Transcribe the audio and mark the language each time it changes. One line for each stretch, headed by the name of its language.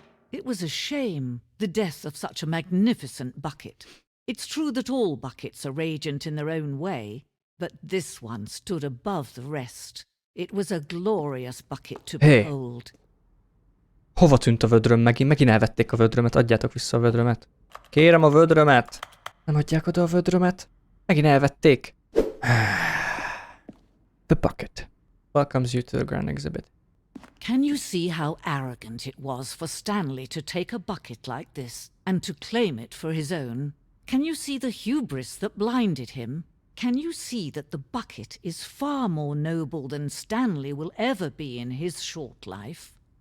English: It was a shame, the death of such a magnificent bucket. It's true that all buckets are radiant in their own way, but this one stood above the rest. It was a glorious bucket to behold.
Hungarian: Hova tűnt a vödröm megint? Megint elvették a vödrömet, adjátok vissza a vödrömet. Kérem a vödrömet! Nem adják oda a vödrömet? Megint elvették.
English: The bucket welcomes you to the grand exhibit. Can you see how arrogant it was for Stanley to take a bucket like this and to claim it for his own? Can you see the hubris that blinded him? Can you see that the bucket is far more noble than Stanley will ever be in his short life?